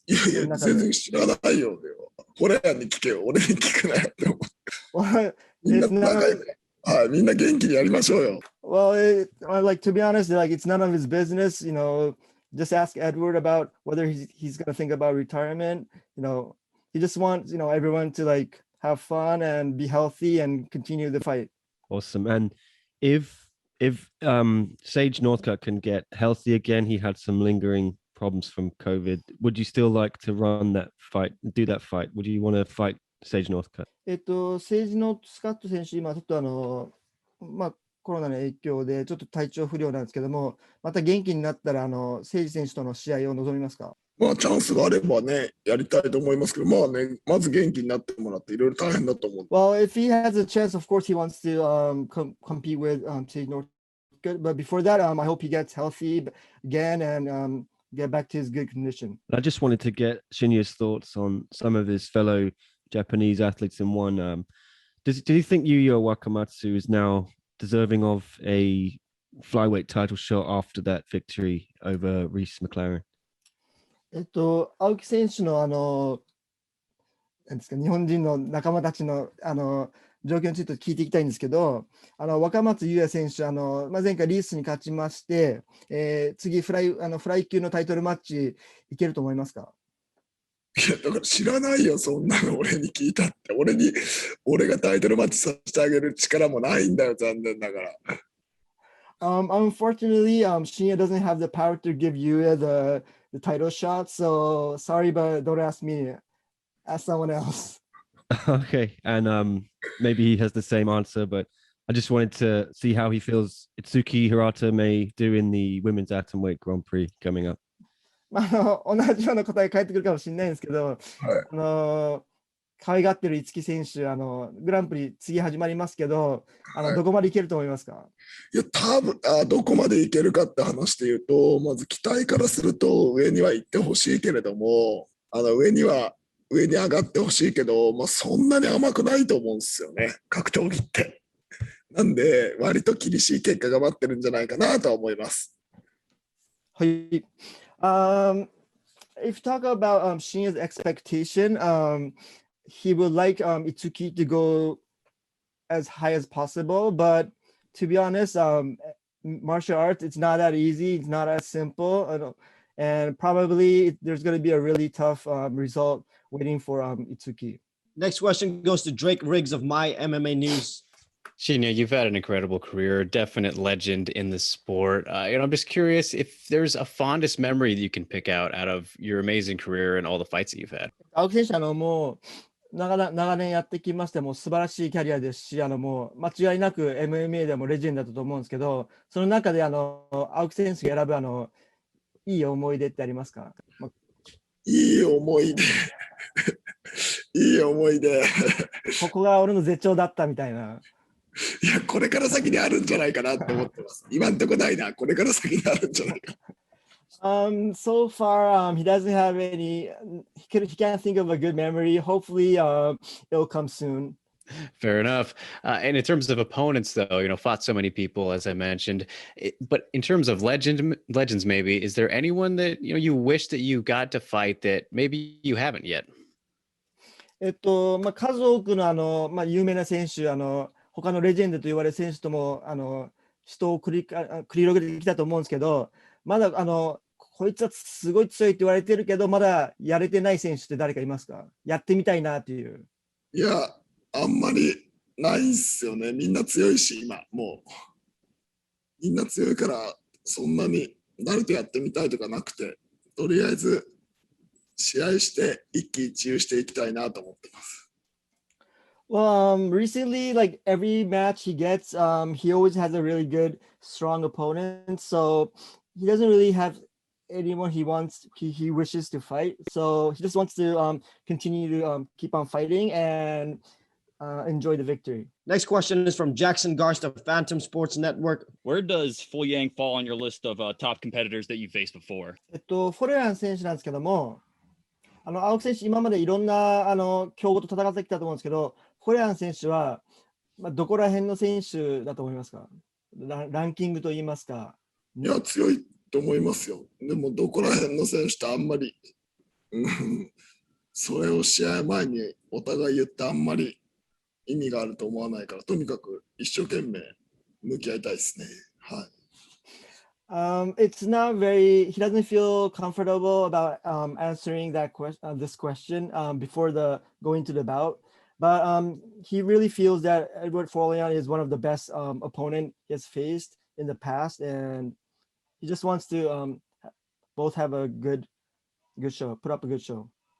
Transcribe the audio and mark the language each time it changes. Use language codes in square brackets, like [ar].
[ja] いやいや、全然知らないよ。これに聞けよ、俺に聞くなよって思って。みんな仲良く、はい、みんな元気にやりましょうよ。 [en] Well, like to be honest, like it's none of his business. Just ask Edward about whether he's gonna think about retirement. He just wants everyone to like have fun and be healthy and continue the fight. Awesome. And if Sage Northcutt can get healthy again, he had some lingering problems from COVID. Would you still like to run that fight, do that fight? Would you want to fight Sage Northcutt? [ja] セージノースカット選手、今ちょっとコロナの影響でちょっと体調不良なんですけども、また元気になったらセージ選手との試合を望みますか？チャンスがあればね、やりたいと思いますけど、まず元気になってもらっていろいろ大変だと思う。 [en] Well, if he has a chance, of course he wants to compete with Sage Northcutt, but before that, I hope he gets healthy again and get back to his good condition. I just wanted to get Shinya's thoughts on some of his fellow Japanese athletes in one. Do you think Yuya Wakamatsu is now deserving of a flyweight title shot after that victory over Reese McLaren? [ja] 青木選手のなんですか、日本人の仲間たちの状況について聞いていきたいんですけど、若松優也選手前回リースに勝ちまして、次フライ級のタイトルマッチいけると思いますか？いやだから知らないよ、そんなの俺に聞いたって。俺がタイトルマッチさせてあげる力もないんだよ、残念ながら。 [en] Unfortunately, Shinya doesn't have the power to give Yuya the title shot, so sorry, but don't ask me. Ask someone else. Okay, and maybe he has the same answer, but I just wanted to see how he feels Itsuki Hirata may do in the women's atomweight Grand Prix coming up. [ja] 同じような答え返ってくるかもしれないんですけど、はい。可愛がってる五木選手、グランプリ次始まりますけど、どこまでいけると思いますか？いや、多分どこまでいけるかって話で言うと、まず期待からすると上には行ってほしいけれども、上に上がってほしいけど、そんなに甘くないと思うんですよね、格闘技って。なんで、割と厳しい結果が待ってるんじゃないかなとは思います。はい。 [en] If you talk about Shinya's expectation, he would like Itsuki to go as high as possible, but to be honest, martial arts, it's not that easy, it's not as simple, and probably there's going to be a really tough result waiting for Itsuki. Next question goes to Drake Riggs of My MMA News. Shinya, you've had an incredible career, definite legend in the sport. I'm just curious if there's a fondest memory that you can pick out of your amazing career and all the fights that you've had. [ja] 青木選手、もう長年やってきまして、もう素晴らしいキャリアですし、もう間違いなく MMA でもレジェンドだと思うんですけど、その中で青木選手が選ぶいい思い出ってありますか？いい思い出。いい思い出。ここが俺の絶頂だったみたいな。いや、これから先にあるんじゃないかなと思ってます。今んとこないな。これから先にあるんじゃないか。 [en] So far, he doesn't have any. He can't think of a good memory. Hopefully, it'll come soon. Fair enough. And in terms of opponents, though, fought so many people, as I mentioned. But in terms of legends, maybe, is there anyone that you wish that you got to fight that maybe you haven't yet? [ja] 数多くの有名な選手、他のレジェンドと言われる選手とも人を繰り広げてきたと思うんですけど、まだこいつはすごい強いって言われてるけど、まだやれてない選手って誰かいますか？やってみたいなっていう。いや、あんまりないっすよね。みんな強いし、今、もう。みんな強いから、そんなに誰とやってみたいとかなくて、とりあえず試合して一喜一憂していきたいなと思ってます。 [en] Well, recently, like every match he gets, he always has a really good, strong opponent. So he doesn't really have anyone he wishes to fight. So he just wants to continue to keep on fighting and enjoy the victory. Next question is from Jackson Garst of Phantom Sports Network. Where does Folayang fall on your list of top competitors that you faced before? [ja] フォレラン選手なんですけども、青木選手、今までいろんな強豪と戦ってきたと思うんですけど、フォレラン選手は、どこら辺の選手だと思いますか？ランキングといいますか。いや、強いと思いますよ。でも、どこら辺の選手ってあんまり、それを試合前にお互い言ってあんまり意味があると思わないから、とにかく一生懸命向き合いたいですね。はい。 [en] It's not very. He doesn't feel comfortable about answering this question before going to the bout. But he really feels that Eduard Folayang is one of the best opponent he has faced in the past, and he just wants to both have a good show, put up a good show.